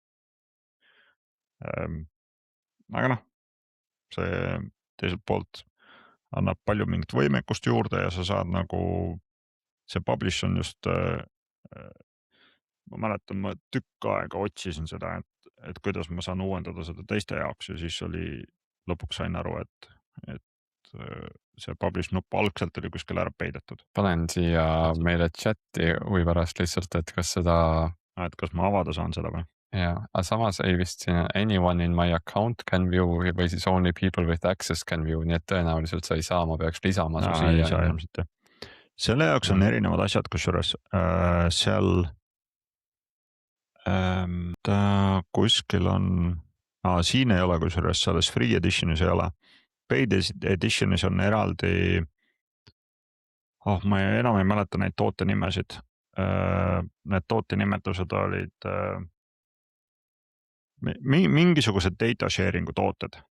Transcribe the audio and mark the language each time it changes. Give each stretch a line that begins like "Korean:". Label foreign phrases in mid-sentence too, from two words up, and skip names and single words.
Estonian: aga noh, see teiselt poolt annab palju mingit võimekust juurde ja sa saad nagu, see publish on just, ma mäletan, ma tükk aega otsisin seda, et kuidas ma saan uuendada seda teiste jaoks ja siis lõpuks sain aru, et see publish nupp algselt oli kuskil ära peidetud. panen siia meile chati huvi pärast lihtsalt, et kas seda. et kas ma avada saan seda või? jaa, aga samas ei vist siin
English: anyone in my account can view
Estonian: või siis
English: only people with access can view,
Estonian: nii et tõenäoliselt sa ei saa, ma peaks lisama su siia. ei saa ilmselt jah. selle jaoks on erinevad asjad, kusjuures seal ta kuskil on, siin ei ole, kusjuures selles
English: free edition'is
Estonian: ei ole.
English: Paid edition'is
Estonian: on eraldi, ma enam ei mäleta neid toote nimesid, need tootenimetused olid mingisugused
English: data sharing'u
Estonian: tooted.